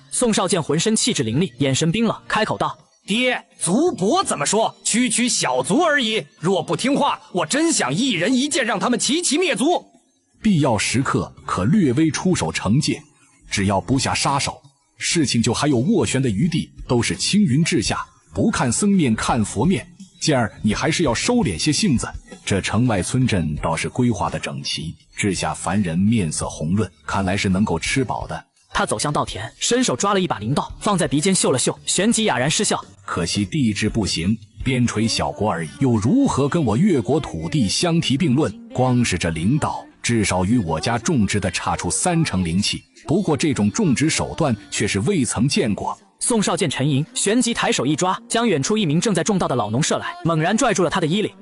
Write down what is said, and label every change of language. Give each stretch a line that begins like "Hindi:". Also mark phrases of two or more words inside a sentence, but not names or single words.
Chinese: 宋少劍渾身氣質凌厲，眼神冰冷，開口道： 爹，族伯怎麼說？區區小卒而已，若不聽話，我真想一人一劍讓他們齊齊滅族。必要時刻可略微出手懲戒，只要不下殺手，事情就還有斡旋的餘地，都是青雲之下，不看僧面看佛面。健兒，你還是要收斂些性子。這城外村鎮倒是規劃的整齊，治下凡人面色紅潤，看來是能夠吃飽的。他走向稻田，伸手抓了一把灵道，放在鼻尖嗅了嗅，旋即啞然失笑。可惜地質不行，邊陲小國而已，又如何跟我越國土地相提並論？光是這靈道，至少與我家種植的差出3成靈氣。不過這種種植手段卻是未曾見過。宋少劍沉吟，旋即抬手一抓，將遠處一名正在種稻的老農射來，猛然拽住了他的衣領。